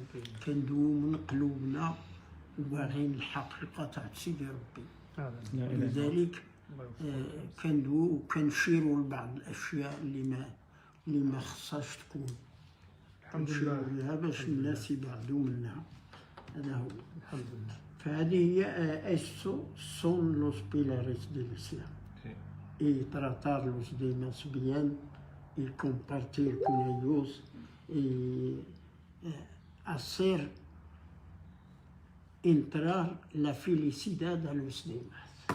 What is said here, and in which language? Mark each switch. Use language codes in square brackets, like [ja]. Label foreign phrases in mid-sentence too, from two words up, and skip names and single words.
[ar] كندويو من قلوبنا وباغيين الحقيقه تاع سيدي ربي. لذلك كندويو وكنشيروا لبعض الاشياء اللي ما خصهاش تكون. الحمد لله باش الناس يبعدوا منها. هذا هو. الحمد لله. فهذه هي [es] son los pilares del Islam. Y tratarlos de más bien y compartir con ellos y hacer entrar la felicidad a los demás.